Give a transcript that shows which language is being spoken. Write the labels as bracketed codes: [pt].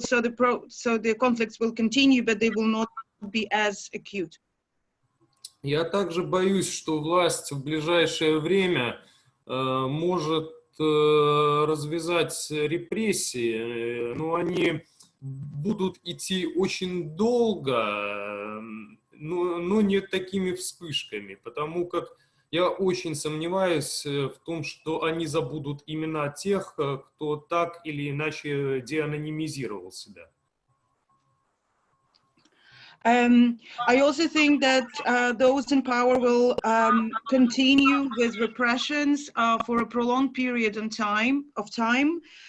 [en] So the conflicts will continue, but they will not be as acute. [ru] Я также боюсь, что власть в ближайшее время может развязать репрессии, но они будут идти очень долго, но не такими вспышками, потому как я очень сомневаюсь в том, что они забудут имена тех, кто так или иначе деанонимизировал себя. [en] I also think that those in power will continue with repressions for a prolonged period of time.